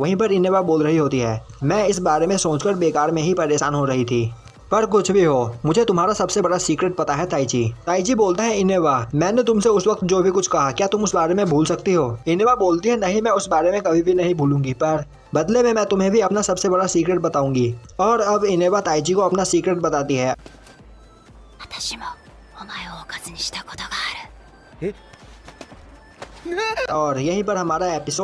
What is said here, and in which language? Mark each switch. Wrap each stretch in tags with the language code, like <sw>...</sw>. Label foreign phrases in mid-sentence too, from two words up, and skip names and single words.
<hi>वहीं पर इनेबा बोल रही होती है मैं इस बारे में सोचकर बेकार में ही परेशान हो रही थी, पर कुछ भी हो मुझे तुम्हारा सबसे बड़ा सीक्रेट पता है ताइची। ताइची बोलता है इनेबा मैंने तुमसे उस वक्त जो भी कुछ कहा क्या तुम उस बारे में भूल सकती हो? इनेबा बोलती है नहीं मैं उस बारे में कभी भी नहीं भूलूंगी, पर बदले में मैं तुम्हें भी अपना सबसे बड़ा सीक्रेट बताऊंगी। और अब इनेबा ताइची को अपना सीक्रेट बताती है।</hi> <ja>私もお前をおかずにしたことがある。</ja> <hi>और यहीं पर हमारा एपिसोड</hi>